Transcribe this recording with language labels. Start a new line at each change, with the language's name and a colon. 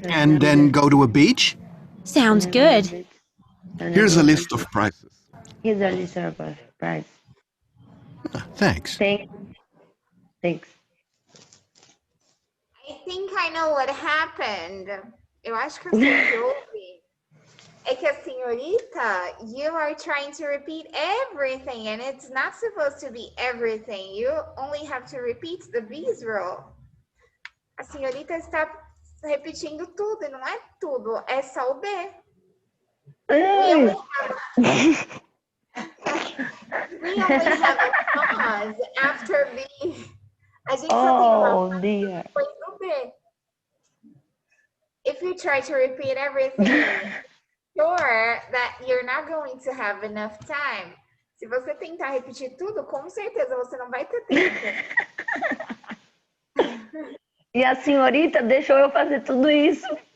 English: And then go to a beach? Sounds good. Here's a list of prices. Here's a list of price. Thanks. Thanks. I think I know what happened.
Portuguese: Eu acho que eu sei o que houve. É que a senhorita,
English: you are trying to repeat everything, and it's not supposed to be everything. You only have to repeat the B's role.
Portuguese: A senhorita está repetindo tudo, e não é tudo, é só o B.
English: We only have a pause after B.
Portuguese: A gente só tem uma pausa depois do B.
English: If you try to repeat everything, sure that you're not going to have enough time.
Portuguese: Se você tentar repetir tudo, com certeza você não vai ter tempo. E a senhorita deixou eu fazer tudo isso